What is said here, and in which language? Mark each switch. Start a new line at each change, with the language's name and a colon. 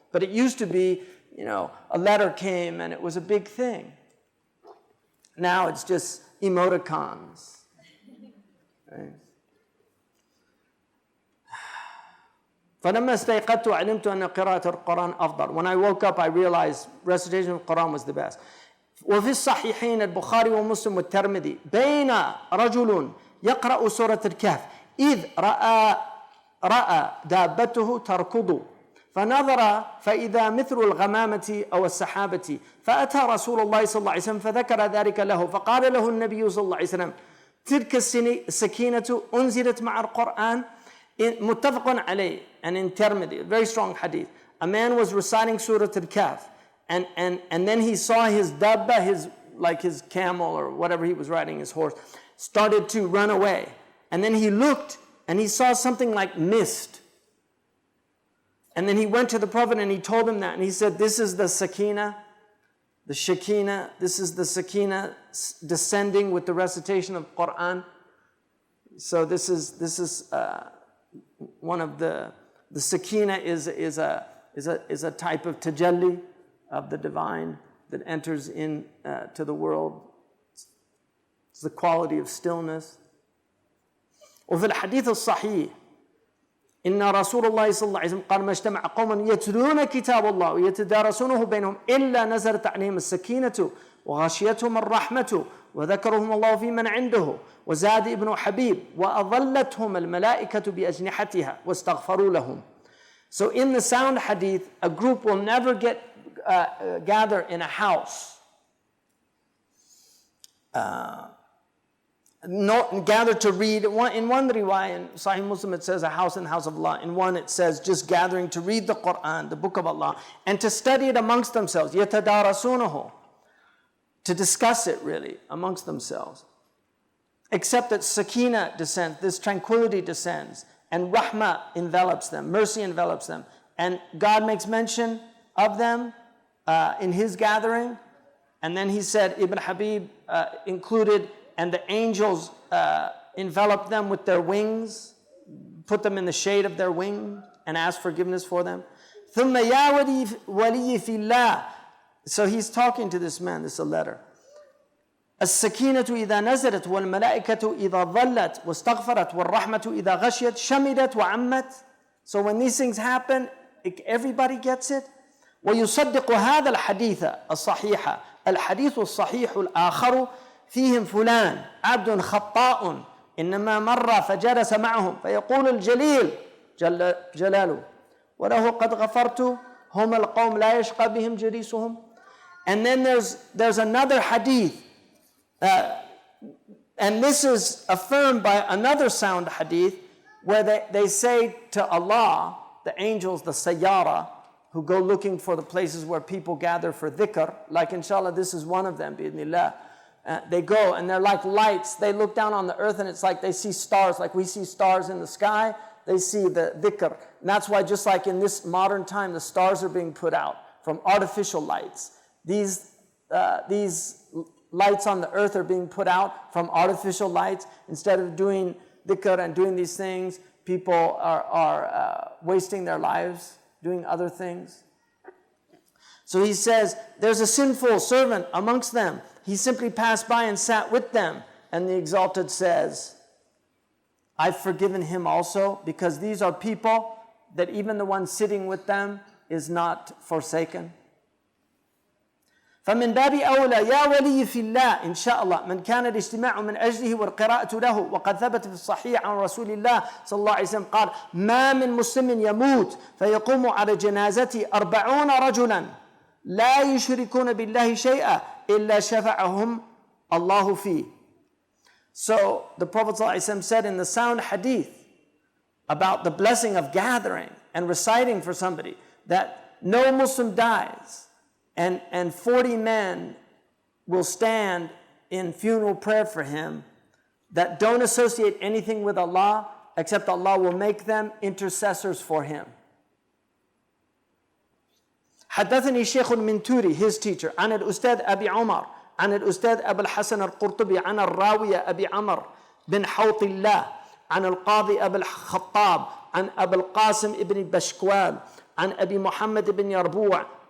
English: But it used to be, you know, a letter came, and it was a big thing. Now it's just emoticons, right?
Arabic: فَلَمَّا اسْتَيْقَظْتُ عَلِمْتُ أَنَّ قِرَاءَةَ القرآن أفضل.
English: When I woke up, I realized recitation of the Quran was the best.
Arabic: وفي الصحيحين البخاري ومسلم والترمذي بين رجل يقرأ سورة الكهف إذ رأى دابته تركض فنظر فإذا مثل الغمامة أو السحابة فأتى رسول الله صلى الله عليه وسلم فذكر ذلك له فقال له النبي صلى الله عليه وسلم تلك السكينة أنزلت مع القرآن متفق عليه.
English: And in Tirmidhi, a very strong hadith, a man was reciting Surah Al-Kahf, and then he saw his dabba, his camel or whatever he was riding, his horse, started to run away. And then he looked and he saw something like mist. And then he went to the Prophet and he told him that, and he said, this is the sakina, the shakina, this is the sakina descending with the recitation of Quran. So this is one of the sakina is a type of tajalli of the divine that enters in to the world. It's the quality of stillness.
Arabic: وفي الحديث الصحيح إن رسول الله صلى الله عليه وسلم قال ما اجتمع قوم يتلون كتاب الله ويتدارسونه بينهم إلا نزلت عليهم السكينة وغشيتهم الرحمة وذكرهم الله في من عنده وزاد ابن حبيب وأظلتهم الملائكة بأجنحتها واستغفروا لهم.
English: So in the sound hadith, a group will never gather in a house, gather to read. In one riwayah, in Sahih Muslim, it says a house in the house of Allah. In one, it says just gathering to read the Quran, the book of Allah, and to study it amongst themselves. يَتَدَارَسُونَهُ, to discuss it really amongst themselves. Except that sakina descends, this tranquility descends, and rahmah envelops them, mercy envelops them. And God makes mention of them in his gathering. And then he said, Ibn Habib included, and the angels enveloped them with their wings, put them in the shade of their wing, and asked forgiveness for them.
Arabic: ثُمَّ يَا وَلِيِّ فِي اللَّهِ.
English: So he's talking to this man, this is a letter.
Arabic: السكينة إذا نزلت والملائكة إذا ظلت واستغفرت والرحمة إذا غشيت شملت وعمت.
English: So when these things happen, everybody gets it.
Arabic: ويصدق هذا الحديث الصحيح الحديث الصحيح الآخر فيهم فلان عبد خطاء إنما مر فجلس معهم فيقول الجليل جلاله وله قد غفرت هم القوم لا يشقى بهم جليسهم.
English: And then there's another hadith, and this is affirmed by another sound hadith, where they say to Allah, the angels, the sayyara, who go looking for the places where people gather for dhikr, like inshallah this is one of them, bi'idhnillah. They go and they're like lights. They look down on the earth and it's like they see stars, like we see stars in the sky. They see the dhikr. And that's why just like in this modern time, the stars are being put out from artificial lights. These lights on the earth are being put out from artificial lights. Instead of doing dhikr and doing these things, people are wasting their lives doing other things. So he says, there's a sinful servant amongst them. He simply passed by and sat with them. And the Exalted says, I've forgiven him also, because these are people that even the one sitting with them is not forsaken.
Arabic: فمن باب أولى يا ولي في الله إن شاء الله من كان الاجتماع من أجله والقراءة له. وقد ثبت في الصحيح عن رسول الله صلى الله عليه وسلم قال: ما من مسلم يموت فيقوم على جنازته 40 رجلا لا يشركون بالله شيئا إلا شفعهم الله فيه.
English: So the Prophet ﷺ said in the sound hadith about the blessing of gathering and reciting for somebody that no Muslim dies and 40 men will stand in funeral prayer for him that don't associate anything with Allah except Allah will make them intercessors for him.
Arabic: حدثني الشيخ المنتوري,
English: his teacher,
Arabic: عن الأستاذ أبي عمر عن الأستاذ أبو الحسن القرطبي عن الراوية أبي عمر بن حوط الله عن القاضي أبي الخطاب عن أبي القاسم ابن بشكوال عن أبي محمد بن يربوع